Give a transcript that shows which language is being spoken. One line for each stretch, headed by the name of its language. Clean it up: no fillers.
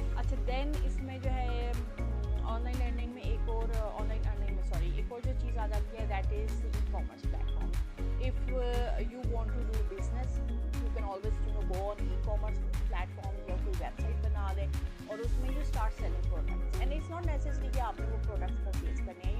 Urdu: اچھا, دین اس میں جو ہے آن لائن لرننگ میں ایک اور ایک اور جو چیز آ جاتی ہے,
English: That is e commerce platform. If you want to do business, you can always go on e-commerce platform
Urdu: یا کوئی ویب سائٹ بنا دیں اور اس میں
English: you start selling products. And it's not necessary
Urdu: کہ آپ نے وہ
English: products purchase کرنے ہیں.